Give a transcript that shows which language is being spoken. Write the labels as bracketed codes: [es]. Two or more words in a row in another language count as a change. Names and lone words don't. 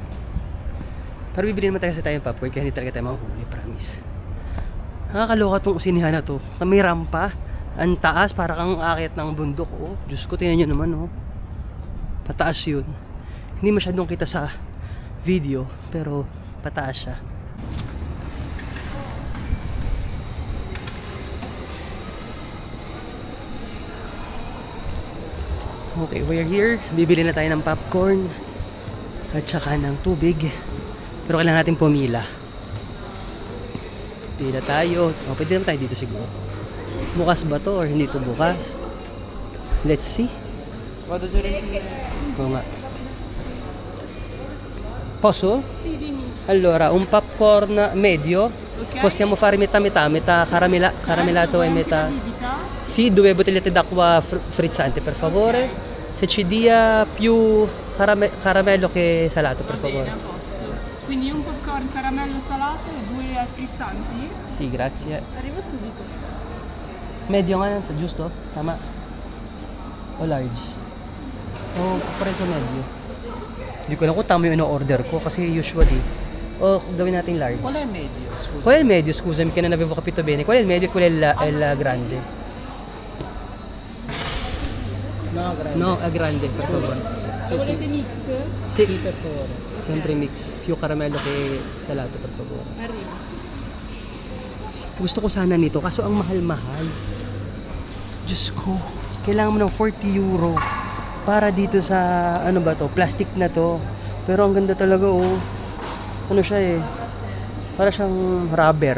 [tl] Pero bibili naman tayo sa tayong popcorn kaya hindi talaga tayo mahuli, promise. Nakakaloka tong sinihan na to. May rampa. Ang taas, para kang aakyat ng bundok. Oh, Diyos ko, tingnan nyo naman, oh. Pataas yun. Hindi masyadong kita sa video, pero pataas siya. [en] Okay, we're here. [tl] Bibili na tayo ng popcorn at saka ng tubig. Pero kailangan natin pumila. Pila tayo. Pwede naman tayo dito siguro. Bukas ba to or hindi to bukas? [en] Let's see. [tl] Oo nga. [it] Posso? Allora, un popcorn medio. Possiamo fare metà caramellato e metà. Sì, 2 bottigliette d'acqua frizzante, per favore. Se ci dia più caramello che salato, per favore. Quindi un popcorn caramello salato e 2 frizzanti? Sì, grazie. Arrivo subito. [tl] Medio nga, giusto? Tama. O large? [it] O preso medio? [tl] Hindi ko lang kung tama yung ino-order ko kasi usually O gawin natin large? [it] Qual è medio? Scusa. Qual è il medio, scusami, che non avevo capito bene. Qual è il medio e qual è il grande? No, grazie. No, è grande, per favore. Se volete mix, Sì, Per favore. sempre mix. Più caramello che salato, per favore. arriva. [tl] Gusto ko sana nito, kaso ang mahal-mahal. Diyos ko, kailangan mo ng 40 euro para dito sa, ano ba to, plastic na to. Pero ang ganda talaga, oh. Ano siya eh, para siyang rubber.